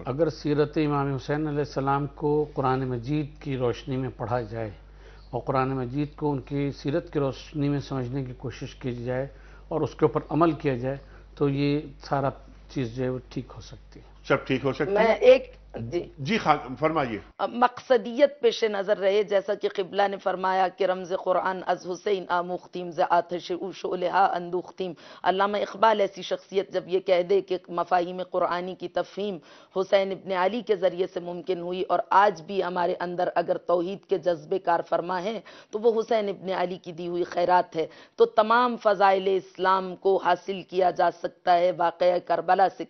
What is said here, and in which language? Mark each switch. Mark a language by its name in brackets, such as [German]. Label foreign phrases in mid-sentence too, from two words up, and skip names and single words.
[Urdu] اگر سیرت امام حسین علیہ السلام کو قرآن مجید کی روشنی میں پڑھا جائے اور قرآن مجید کو ان کی سیرت کی روشنی میں سمجھنے کی کوشش کی جائے اور اس کے اوپر عمل کیا جائے تو یہ سارا چیز جو ہے وہ ٹھیک ہو سکتی ہے. سب ٹھیک ہو سکتی ہے. میں ایک جی فرمائیے. مقصدیت پیش نظر رہے، جیسا کہ قبلہ نے فرمایا کہ [Persian] رمز قرآن از حسین آموختیم ز آتش او شعلہا اندوختیم. [Urdu] علامہ اقبال ایسی شخصیت جب یہ کہہ دے کہ مفاہیم قرآنی کی تفہیم حسین ابن علی کے ذریعے سے ممکن ہوئی، اور آج بھی ہمارے اندر اگر توحید کے جذبے کار فرما ہیں تو وہ حسین ابن علی کی دی ہوئی خیرات ہے. تو تمام فضائل اسلام کو حاصل کیا جا سکتا ہے واقعہ کربلا سے.